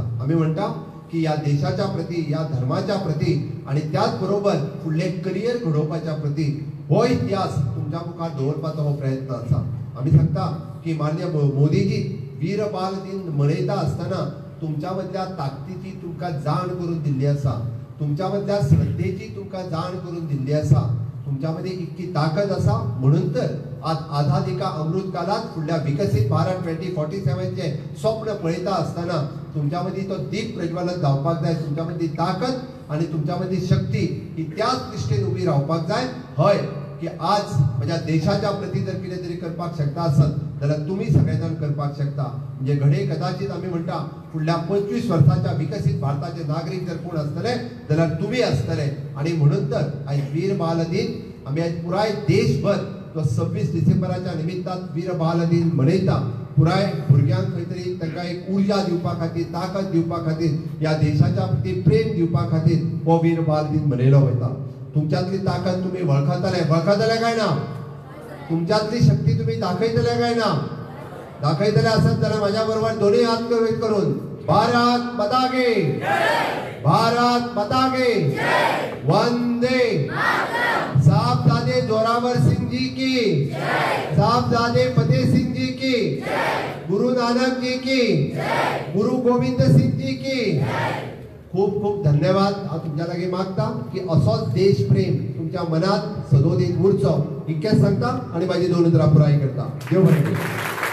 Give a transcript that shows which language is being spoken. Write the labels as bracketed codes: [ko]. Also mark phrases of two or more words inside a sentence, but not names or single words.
[kok] आमी म्हणटा की या देशाच्या प्रती, या धर्माच्या प्रती आणि त्याच बरोबर फुडले करियर घडोवपाच्या प्रती हो इतिहास तुमच्या मुखार दवरपाचो हो प्रयत्न आसा. आमी सांगता की माननीय मोदीजी वीर बाल दिन मनयता आसतना तुमच्या मदल्या ताकदीची तुमकां जाण करून दिल्ली आसा, तुमच्या मदल्या श्रद्धेची तुमकां जाण करून दिल्ली आसा. तुमच्या मध्ये इतकी ताकद आसा, म्हणून तर आज [hi] आझादी का अमृत [kok] काळात फुडल्या विकसित भारत 2047 चे स्वप्न पळयता असताना तुमच्या मध्ये तो दीप प्रज्वलित जावपाक जाय. तुमच्या मध्ये ताकद आणि तुमच्या मध्ये शक्ती ही त्याच निश्ठेन उभी रावपाक जाय. हय की आज माझ्या देशाच्या प्रती जर कितें तरी करपाक शकता आसत जाल्यार तुम्ही सगळेजण करपाक शकता. म्हणजे घडे कदाचित आमी म्हणटा फुडल्या 25 वर्साच्या विकसित भारताचे नागरिक जर कोण आसतले जाल्यार तुम्ही आसतले. आणि म्हणून तर आयज वीर बाल दिन आमी आयज पुराय देशभर तो 26 डिसेंबराच्या निमित्तान वीर बाल दिन मनयता. पुराय भुरग्यांक खंय तरी तांकां एक उर्जा दिवपा खातीर, ताकद दिवपा खातीर, ह्या देशाच्या प्रती प्रेम दिवपा खातीर हो वीर बाल दिन मनयलो वयता. तुमच्यातली ताकद तुम्ही वळखतले काय ना? तुमच्यातली शक्ती तुम्ही दाखयतले काय ना? दाखयतले आसत जाल्यार माझ्या बरोबर दोन्ही हात करून [hi] भारत माता की जय, भारत माता की जय, वंदे साहबजादे जोरावर सिंह जी की जय, साहबजादे फतेह सिंग जी की जय, गुरु नानक जी की जय, गुरु गोविंद सिंग जी की जय. [kok] खूप खूप धन्यवाद. हांव तुमच्या लागीं मागता की असोच देश प्रेम तुमच्या मनात सदोदीत उरचो इतकेंच सांगता आणि माझी 2 उतरां पुराय करता. देव बरें करूं.